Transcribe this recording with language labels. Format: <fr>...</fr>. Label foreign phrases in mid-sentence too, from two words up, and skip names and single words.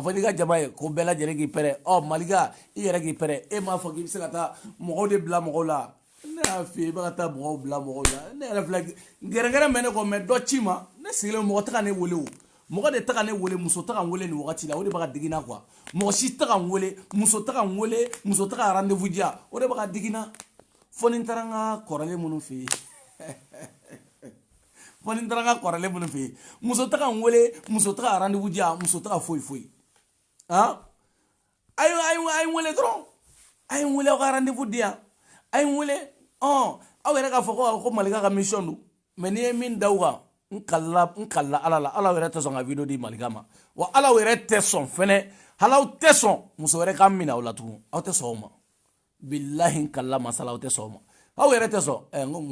<bm>fɔ n'i ka jama ye ko bɛɛ lajɛlen k'i pɛrɛ Malika i yɛrɛ k'i pɛrɛ e m'a fɔ k'i bɛ se ka taa mɔgɔw de bila mɔgɔw la ne y'a f'i ye i bɛ ka taa mɔgɔw bila mɔgɔw la ne yɛrɛ filɛ gɛrɛgɛrɛ mɛ ne kɔ mais dɔ ci ma ne sigilen mɔgɔ tɛ ka ne wele o mɔgɔ de tɛ ka ne wele muso tɛ ka n wele nin wagati la o de bɛ ka digi na quoi mɔgɔ si tɛ ka n wele muso tɛ ka n wele muso tɛ ka rendez-vous diya o de bɛ ka digi na fo ni n taara n ka kɔrɔlen minnu fɛ yen fo ni n taara n ka kɔrɔlen minnu fɛ yen muso tɛ ka n wele muso tɛ ka rendez-vous diya muso tɛ ka foyi foyi a ye n wele dɔrɔn a ye n wele aw ka rendez-vous di yan a ye n wele aw yɛrɛ k'a fɔ ko Malika ka mission don mais n'i ye min da u kan n kalila ala la ala yɛrɛ tɛ sɔn ka video di Malika ma wa ala yɛrɛ tɛ sɔn fɛnɛ hali aw tɛ sɔn muso wɛrɛ ka minɛ aw la tugun aw tɛ sɔn o ma bilahi n kalila masala aw tɛ sɔn o ma aw yɛrɛ tɛ sɔn n ko</bm>